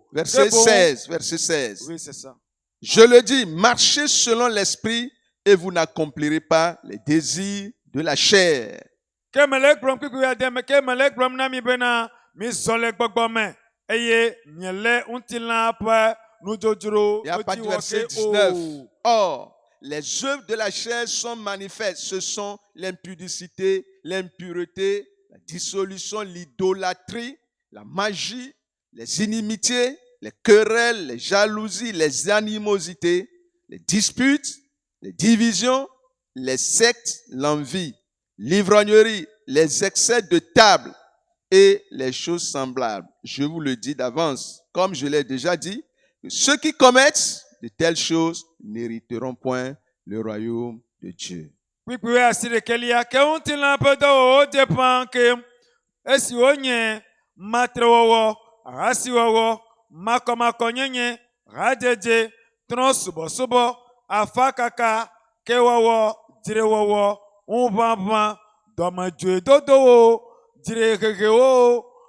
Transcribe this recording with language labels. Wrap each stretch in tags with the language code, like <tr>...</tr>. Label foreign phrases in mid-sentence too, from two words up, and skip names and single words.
<fr>Verset</fr> <ee>Ke boŋ-</ee> <fr>16, verset 16. Oui, c'est ça. Je le dis, marchez selon l'esprit et vous n'accomplirez pas les désirs de la chair.</fr> <ee>Ke mele gblɔm kpikpi ademe, ke mele gblɔm na mi bena mizɔ le gbɔgbɔ me eye miele ŋutilã ƒe nudzodzro</ee> <fr>Et à partir du</fr> <ee>ŋuti</ee> <fr>verset</fr> <ee>wɔ ke</ee> <fr>19.</fr> <ee>o.</ee> <fr>Or, les œuvres de la chair sont manifestes. Ce sont l'impudicité, l'impureté, la dissolution, l'idolâtrie, la magie, les inimitiés, les querelles, les jalousies, les animosités, les disputes, les divisions, les sectes, l'envie, l'ivrognerie, les excès de table et les choses semblables. Je vous le dis d'avance, comme je l'ai déjà dit, que ceux qui commettent de telles choses n'hériteront point le royaume de Dieu.</fr> <ee>Kpikpi asi ɖekelia ke ŋutilã ƒe dɔwɔwɔ dze ƒãa ke esi wonye matrewɔwɔ, ahasiwɔwɔ, makɔmakɔnyenye, hadzedze, trɔ̃subɔsubɔ, afakaka, kewɔwɔ, dzrewɔwɔ, ŋuʋaʋã, dɔmedzoedodowo, dzrehehewo,</ee>